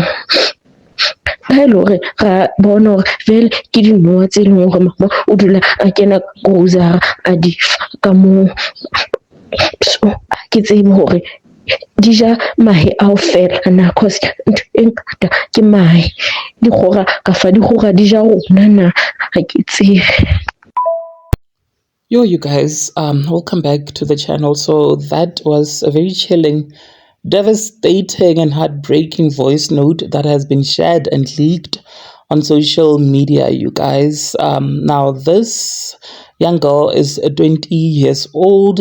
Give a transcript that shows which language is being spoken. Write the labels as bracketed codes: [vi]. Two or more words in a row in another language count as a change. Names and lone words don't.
[st] Ha ele hore ra bona hore vele ke dinowa tse leng hore mama o dula a kena grocery a di fa ka moo. So ha ke tsebe hore di ja mahe ao fela na, cause ntho e ngata ke mahe. Dikgora ka fa dikgora di ja rona na, ha ke tsebe. [en] Yo, you guys, welcome back to the channel. So that was a very chilling, devastating and heartbreaking voice note that has been shared and leaked on social media, you guys. Now this young girl is 20 years old.